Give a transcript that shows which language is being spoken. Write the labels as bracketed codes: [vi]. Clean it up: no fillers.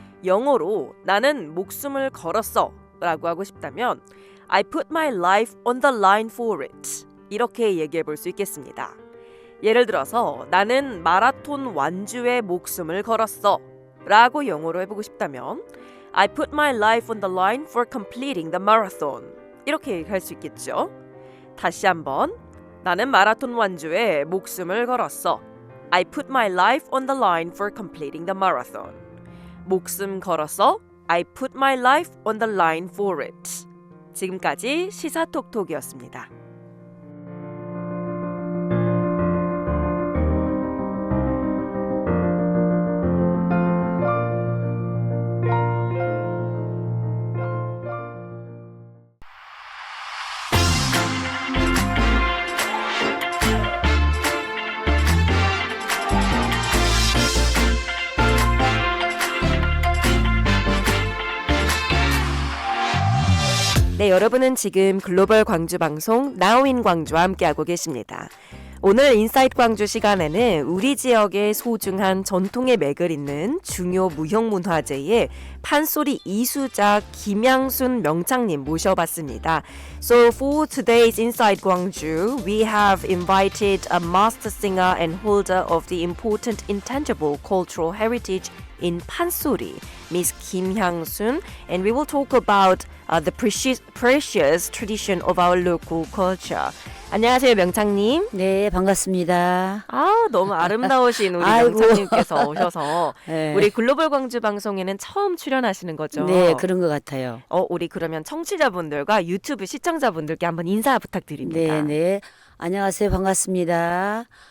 [ko] 영어로 나는 목숨을 걸었어 라고 하고 싶다면 [en] I put my life on the line for it [ko] 이렇게 얘기해 볼 수 있겠습니다. 예를 들어서 나는 마라톤 완주에 목숨을 걸었어 라고 영어로 해보고 싶다면 [en] I put my life on the line for completing the marathon [ko] 이렇게 얘기할 수 있겠죠. 다시 한번 나는 마라톤 완주에 목숨을 걸었어 [en] I put my life on the line for completing the marathon [ko] 목숨 걸었어 [en] I put my life on the line for it [ko] 지금까지 시사톡톡이었습니다. 네, 여러분은 지금 글로벌 광주 방송 Now in 광주와 함께하고 계십니다. 오늘 인사이트 광주 시간에는 우리 지역의 소중한 전통의 맥을 잇는 중요 무형문화재의 판소리 이수자 김양순 명창님 모셔봤습니다. [en] So for today's Inside Gwangju, we have invited a master singer and holder of the important intangible cultural heritage in Pansori, Miss Kim Hyang-sun, and we will talk about the precious tradition of our local culture. [ko] 안녕하세요, 명창님. 네, 반갑습니다. 아, 너무 아름다우신 우리 아이고. 명창님께서 오셔서 네. 우리 글로벌 광주 방송에는 처음 출연하시는 거죠? 네, 그런 것 같아요. 우리 그러면 청취자분들과 유튜브 시청자분들께 한번 인사 부탁드립니다. 네, 네. 안녕하세요. 반갑습니다.